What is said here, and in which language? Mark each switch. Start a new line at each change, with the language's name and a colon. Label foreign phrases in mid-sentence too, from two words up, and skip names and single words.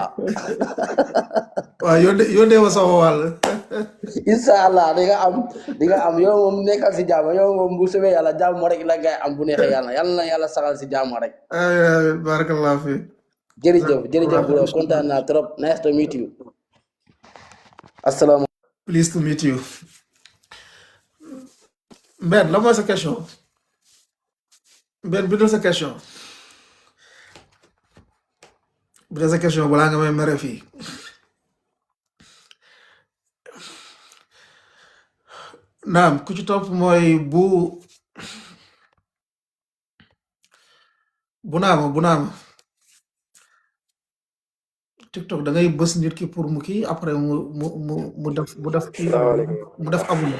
Wolof: waaw yónnee ma sama wàll.
Arabic: إن شاء الله
Wolof: di nga am yow moom nekkal si jàmm yow moom bu soobee yàlla jàmm rek la ngay am bu neexee yàlla na yàlla saxal si jàmm rek. amiin
Arabic: بارك الله فيه.
Wolof: jërëjëf bro kontaan naa trop
English: nice to meet you.
Wolof: assalaamu.
English: pleased to meet you.
Wolof: Ben la mooy sa question. Ben bindal sa question. bindal sa question balaa nga may mere fii. naam ku ci topp mooy bu naama TikTok da ngay bës nit ki pour mu kii après mu def kii mu def abonné.